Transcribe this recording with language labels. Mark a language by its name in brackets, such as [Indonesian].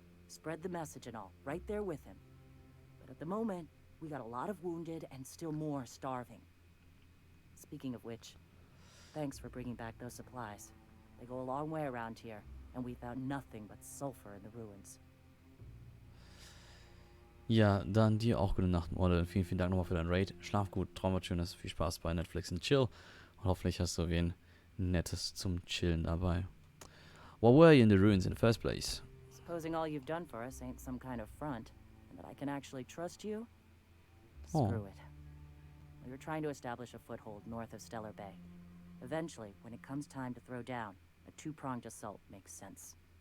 [English] Spread the message and all, right there with him. But at the moment, we got a lot of wounded and still more starving. Speaking of which, thanks for bringing back those supplies. They go a long way around here, and we found nothing but sulfur in the ruins. [German] Ja, dann dir auch gute Nacht, Morde. Vielen, vielen Dank nochmal für dein Raid. Schlaf gut, traum was Schönes, viel Spaß bei Netflix und Chill. Und hoffentlich hast du wen Nettes zum Chillen dabei. [English] Why were you in the ruins in the first place? Supposing all you've done for us ain't some kind of front, and that I can actually trust you? Oh. Screw it. We were trying to establish a foothold north of Stellar Bay. Eventually, when it comes time to throw down, a two-pronged assault makes sense.